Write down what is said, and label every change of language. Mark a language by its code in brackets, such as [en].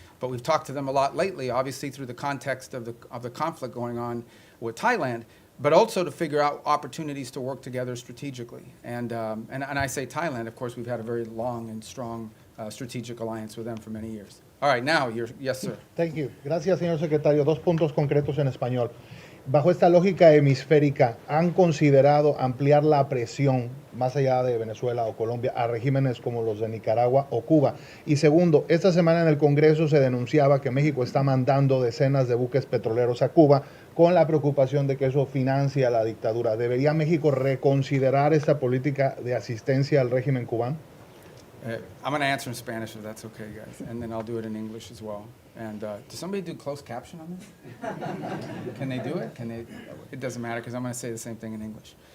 [en] But we've talked to them a lot lately, obviously through the context of the conflict going on with Thailand, but also to figure out opportunities to work together strategically. And I say Thailand, of course, we've had a very long and strong strategic alliance with them for many years. All right, now, yes, sir. Thank you. [es] Gracias, señor secretario. Dos puntos concretos en español. Bajo esta lógica hemisférica, ¿han considerado ampliar la presión más allá de Venezuela o Colombia a regímenes como los de Nicaragua o Cuba? Y segundo, esta semana en el Congreso se denunciaba que México está mandando decenas de buques petroleros a Cuba con la preocupación de que eso financia la dictadura. ¿Debería México reconsiderar esta política de asistencia al régimen cubano? [en] I'm going to answer in Spanish if that's okay, guys, and then I'll do it in English as well. And does somebody do closed caption on this? Can they do it? Can they? It doesn't matter because I'm going to say the same thing in English.